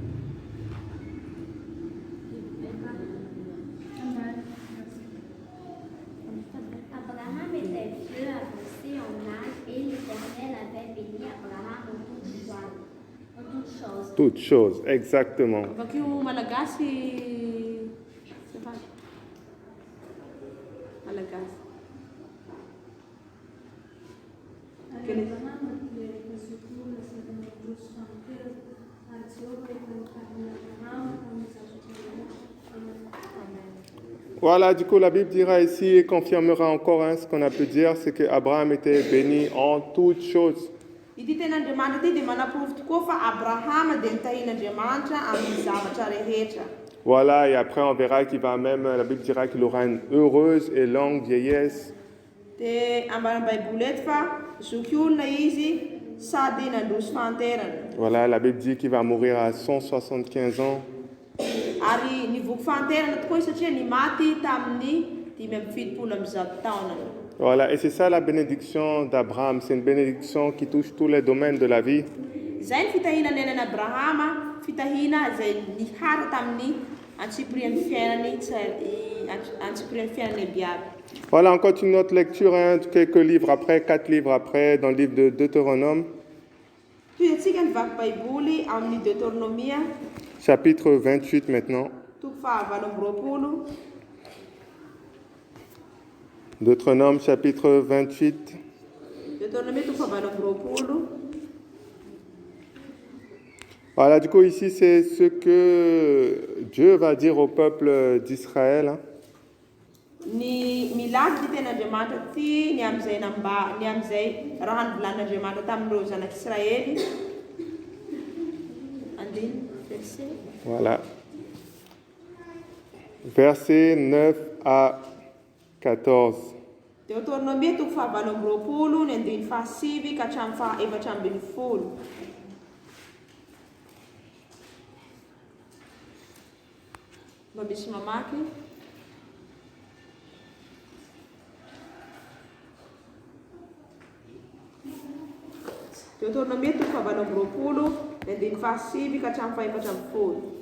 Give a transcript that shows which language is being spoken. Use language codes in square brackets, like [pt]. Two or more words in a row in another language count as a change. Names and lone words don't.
[fr] Abraham était vieux, avancé en âge, et l'Éternel avait béni Abraham en toutes choses. Toutes choses, exactement. [mg] Vakio Malagasy. Malagasy. [fr] Voilà, du coup, la Bible dira ici et confirmera encore ce qu'on a pu dire, c'est qu'Abraham était béni en toutes choses. [mg] Ity ten'Andriamanitra ity dia manaporofo tokoa fa Abrahama dia nitahin'Andriamanitra amin'ny zavatra rehetra. [fr] Voilà, et après on verra qu'il va même, la Bible dira qu'il aura une heureuse et longue vieillesse. [mg] Dia ambara Baiboly eto fa zoky olona izy sady nandroso fahanterana. [fr] Voilà, la Bible dit qu'il va mourir à 175 ans. [mg] Ary nivoky fahanterana tokoa izy satria nimaty tamin'ny 570 taona. [fr] Voilà, et c'est ça la bénédiction d'Abraham. C'est une bénédiction qui touche tous les domaines de la vie. [mg] Zay ny fitahina nenan'i Abrahama, fitahina zay nihara tamin'ny antsipirian'ny fiainany biaby. [fr] Voilà, on continue notre lecture, quelques livres après, 4 livres après, dans le livre de Deutéronome. [mg] Toy antsika nivaky Baiboly amin'ny Deutéronomia. [fr] Chapitre 28 maintenant. [mg] Toko fahavalo amby roapolo. [fr] Deutéronome chapitre 28. [mg] Deutéronomie toko fahavalo amby roapolo. [fr] Voilà, du coup ici c'est ce que Dieu va dire au peuple d'Israël. [mg] Ny milady ty ten'Andriamanitra ty ny am'izay raha nivolanin'Andriamanitra tamin'ireo zanak'Israely. Andiny verset. [fr] Voilà. Versets 9 à 14. [mg] Deutéronomie toko fahavalo amby roapolo ny andiny fahasivy ka hatramin'ny fahaefatra ambin'ny folo. Mba misy mamaky. Deutéronomie toko fahavalo amby roapolo ny andiny fahasivy ka hatramin'ny fahaefatra ambin'ny folo.